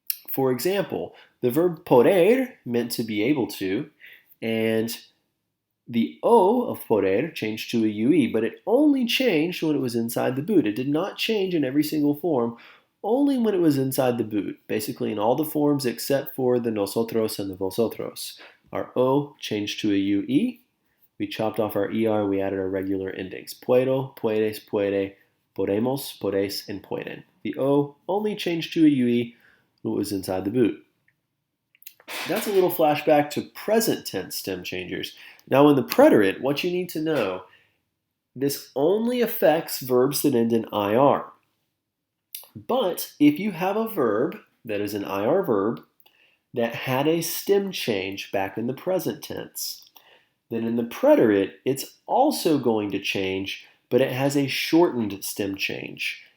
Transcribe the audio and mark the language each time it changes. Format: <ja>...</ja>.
<en>For example, the verb poder meant to be able to, and the O of poder changed to a UE, but it only changed when it was inside the boot. It did not change in every single form, only when it was inside the boot, basically in all the forms except for the nosotros and the vosotros. Our O changed to a UE. We chopped off our ER, we added our regular endings.</en> <es>Puedo, puedes, puede, podemos, podes, and pueden.</es> <en>The O only changed to a UE when it was inside the boot. That's a little flashback to present tense stem changers. Now in the preterite, what you need to know, this only affects verbs that end in IR. But if you have a verb that is an IR verb that had a stem change back in the present tense, then in the preterite, it's also going to change, but it has a shortened stem change.</en>